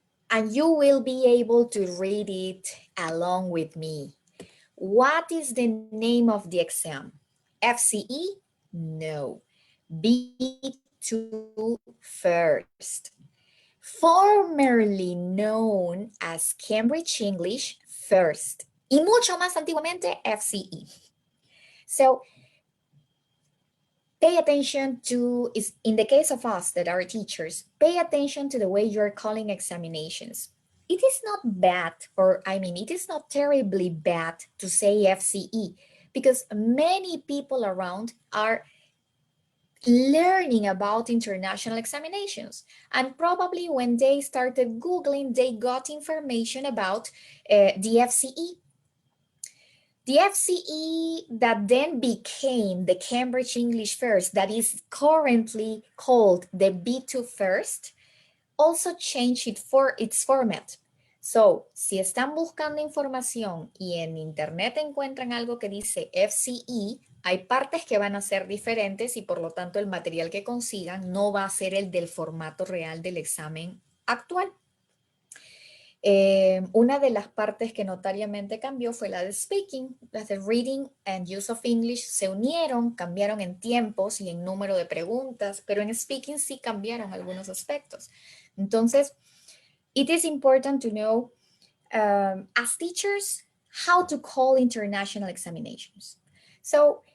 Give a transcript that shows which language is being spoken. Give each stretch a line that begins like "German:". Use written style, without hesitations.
English: And you will be able to read it along with me. What is the name of the exam? FCE? No. B2 first. Formerly known as Cambridge English first.
Spanish: Y mucho más antiguamente, FCE.
English: So, pay attention to, in the case of us that are teachers, pay attention to the way you're calling examinations. It is not bad, it is not terribly bad to say FCE because many people around are learning about international examinations. And probably when they started Googling, they got information about the FCE. The FCE that then became the Cambridge English First, that is currently called the B2 First, also changed its format. So,
Spanish: si están buscando información y en internet encuentran algo que dice FCE, hay partes que van a ser diferentes y por lo tanto el material que consigan no va a ser el del formato real del examen actual. Una de las partes que notariamente cambió fue la de speaking. Las de reading and use of English se unieron, cambiaron en tiempos y en número de preguntas, pero en speaking sí cambiaron algunos aspectos. Entonces,
English: it is important to know, as teachers, how to call international examinations. So,